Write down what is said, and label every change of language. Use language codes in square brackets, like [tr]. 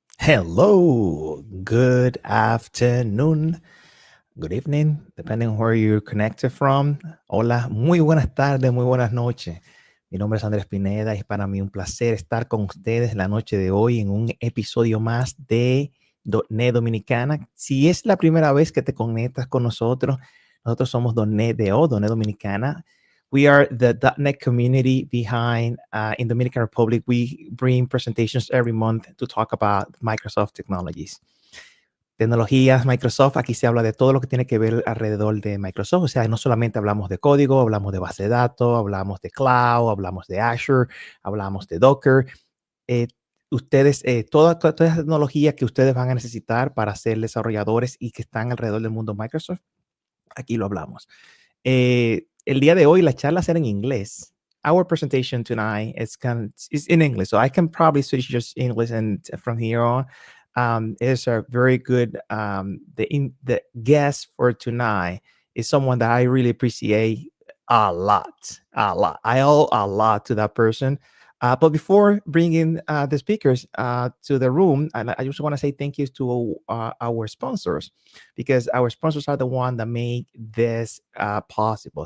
[en] Hello, good afternoon, good evening, depending on where you're connected from. [es] Hola, muy buenas tardes, muy buenas noches. Mi nombre es Andrés Pineda y es para mí un placer estar con ustedes la noche de hoy en un episodio más de .NET Dominicana. Si es la primera vez que te conectas con nosotros, nosotros somos .NET Dominicana. [en] We are the .NET community behind in Dominican Republic. We bring presentations every month to talk about Microsoft technologies. [es] Tecnologías, Microsoft, aquí se habla de todo lo que tiene que ver alrededor de Microsoft. O sea, no solamente hablamos de código, hablamos de base de datos, hablamos de cloud, hablamos de Azure, hablamos de Docker. Eh, toda esa tecnología que ustedes van a necesitar para ser desarrolladores y que están alrededor del mundo Microsoft, aquí lo hablamos. El día de hoy la charla será en inglés. [en] Our presentation tonight is in English, so I can probably switch just English and from here on. It's a very good. The guest for tonight is someone that I really appreciate a lot, a lot. I owe a lot to that person. But before bringing the speakers to the room, I just want to say thank you to our sponsors, because our sponsors are the one that make this possible.